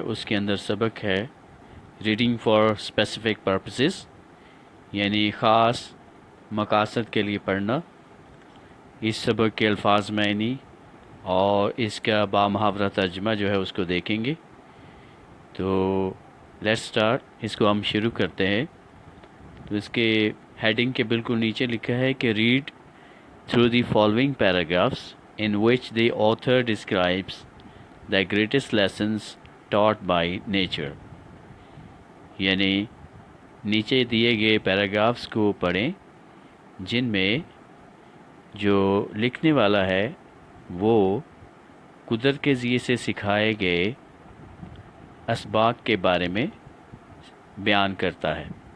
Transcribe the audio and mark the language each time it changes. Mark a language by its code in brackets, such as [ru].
[hi] उसके अंदर सबक है [en] reading for specific purposes, [hi] यानी ख़ास मकासद के लिए पढ़ना। इस सबक के अल्फाज मायनी और इसका बामुहावरा तर्जमा जो है उसको देखेंगे। तो [en] let's start, [hi] इसको हम शुरू करते हैं। तो इसके हेडिंग के बिल्कुल नीचे लिखा है कि [en] Read through the following paragraphs in which the author describes the greatest lessons taught by nature। [hi] यानी नीचे दिए गए पैराग्राफ्स को पढ़ें जिनमें जो लिखने वाला है वो कुदरत के ज़रिए से सिखाए गए असबाब के बारे में बयान करता है।